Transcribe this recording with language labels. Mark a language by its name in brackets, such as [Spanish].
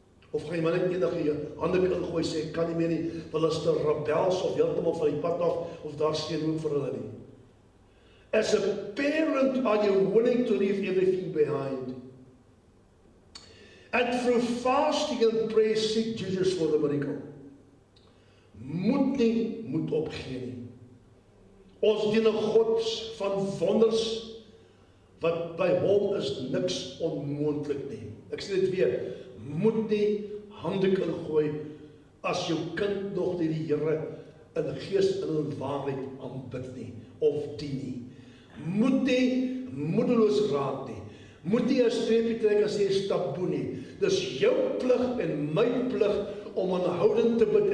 [Afrikaans] Of gaan jy maar net eendag jy hande ingooi sê, ek kan nie meer nie, want hulle is te rebels of heeltemal van die pad af, of daar is geen hoop vir hulle nie. [English] As a parent, are you willing to leave everything behind? And through fasting and prayer, seek Jesus for the miracle. [Afrikaans] Moet nie, moet opgee nie. Ons dien 'n God van wonders, wat by hom is niks onmoontlik nie. Ek sê dit weer, moet nie handdoek ingooi as jou kind nog nie die Here in gees en in waarheid aanbid nie, of dien nie. Moet nie moedeloos raak nie. Moet nie 'n streepie trek as jy taboe nie. Dis jou plig en my plig om aanhoudend te bid.